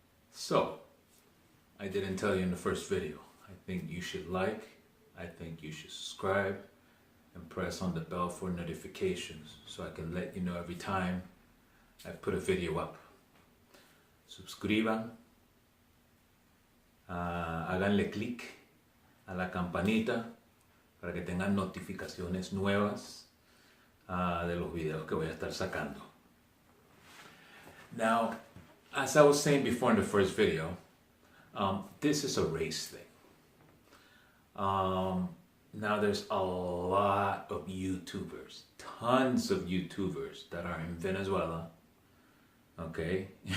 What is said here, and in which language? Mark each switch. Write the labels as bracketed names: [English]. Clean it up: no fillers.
[English] So, I didn't tell you in the first video. I think you should like, I think you should subscribe, and press on the bell for notifications so I can let you know every time I put a video up. [Spanish] Suscriban, háganle clic a la campanita para que tengan notificaciones nuevas de los videos que voy a estar sacando. [English] Now, as I was saying before in the first video, this is a race thing. Now there's a lot of YouTubers, tons of YouTubers that are in Venezuela, okay?